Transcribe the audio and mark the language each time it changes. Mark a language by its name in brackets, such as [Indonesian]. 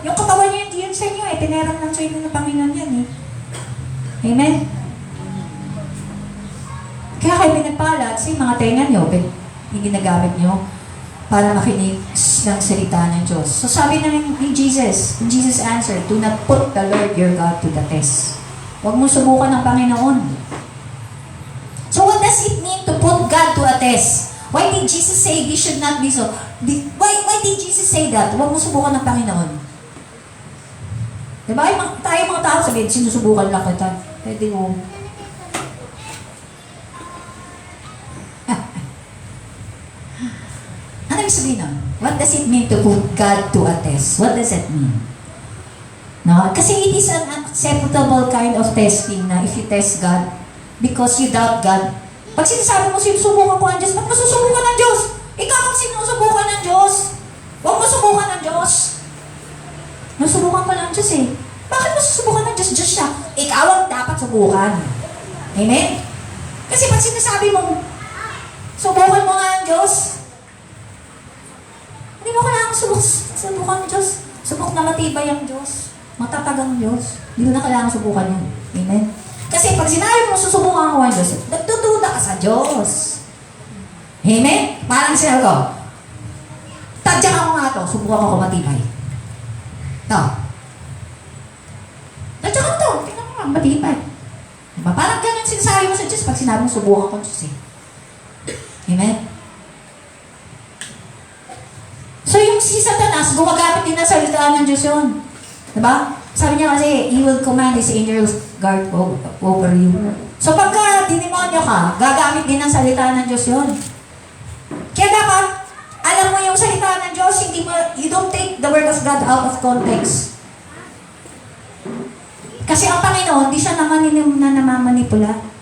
[Filipino] Yung katawan niyo, hindi yun sa inyo eh. Tinerang lang sa inyo ng Panginoon yan eh. Amen? Kaya kayo pinagpala at mga tenga nyo, yung ginagamit nyo para makinig ng salita ng Diyos. So sabi na ni [English] Jesus, Jesus answered, do not put the Lord your God to the test. [Filipino] Huwag mo subukan ng Panginoon. [English] So what does it mean to put God to a test? Why did Jesus say we should not be so? Why did Jesus say that? [Filipino] Huwag mo subukan ng Panginoon. Diba? Tayo mga tao sabihin, sinusubukan lang kita. Pwede mo. Ano yung sabihin nun? [English] What does it mean to put God to a test? What does that mean? No? [Filipino] Kasi [English] it is an acceptable kind of testing na if you test God because you doubt God. [Filipino] Pag sinasabi mo, sinusubukan ko ang Diyos, ba't masusubukan ng Diyos? Ikaw ang sinusubukan ng Diyos. Huwag masubukan ng Diyos. Nasubukan ko ng Diyos eh. Bakit masusubukan ng Diyos? Diyos siya. Ikaw ang dapat subukan. Amen? Kasi pag sinasabi mo, subukan mo nga ang Diyos, Hindi mo kailangan subukan ng Diyos. Subok na matibay ang Diyos. Matatag ang Diyos. Hindi mo na kailangan subukan yun. Amen? Kasi pag sinabi mo susubukan ako ang Diyos, nagtutuda ka sa Diyos. Amen? Parang sinabi ko, tadyak ako nga to, subukan ako matibay. Ito. Tadyak ako to, tingnan mo nga, matibay. Diba? Parang ganyan sinasabi mo sa Diyos pag sinabi mo subukan ko Diyos eh. Amen? So yung si Satanas, gumagamit din ng salita ng Diyos yun. Diba? Sabi niya kasi, [English] he will command his angels guard over you. [Filipino] So pagka dinimonyo ka, gagamit din ng salita ng Diyos yun. Kaya dapat, alam mo yung salita ng Diyos, hindi mo, [English] you don't take the word of God out of context. [Filipino] Kasi ang Panginoon, hindi siya namamanipula.